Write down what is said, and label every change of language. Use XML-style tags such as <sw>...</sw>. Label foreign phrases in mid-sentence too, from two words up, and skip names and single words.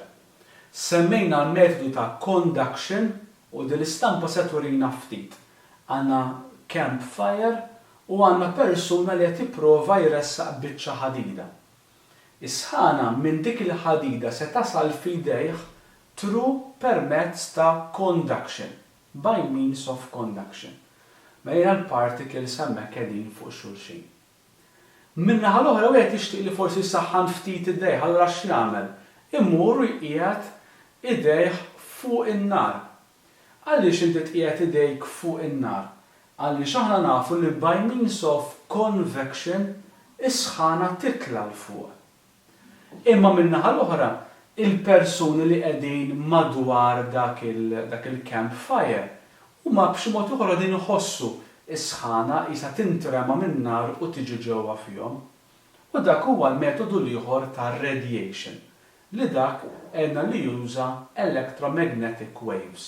<mt>Semmejna l-metodu ta' conduction u dil-istampa se turina ftit. Għandna campfire u għandna persuna li qed jipprova jressaq biċċa ħadida. Is-sħana minn dik il-ħadida se tasal f'idejh through permezz ta' conduction,</mt> <en>by means of conduction.</en> <mt>Mejna l-particles hemmhekk qegħdin fuq xulxin. Min-naħa l-oħra wieħed jixtieq li forsi jsaħħan ftit idejh, allura x'jagħmel? Imur u jqiegħed idejh fuq in-nar. Għaliex inti tqiegħed idejk fuq in-nar? Għaliex aħna nafu li</mt> <en>by means of convection</en> <mt>is-sħana titla' l fuq. Imma min-naħa l-oħra il-persuni li qegħdin madwar dak il-campfire huma b'xi mod ieħor qegħdin iħossu is-sħana qisha tintrema min-nar u tiġi ġewwa fihom. U dak huwa l-metodu ieħor tar-radiation li dak għedna li juża</mt> <en>electromagnetic waves.</en>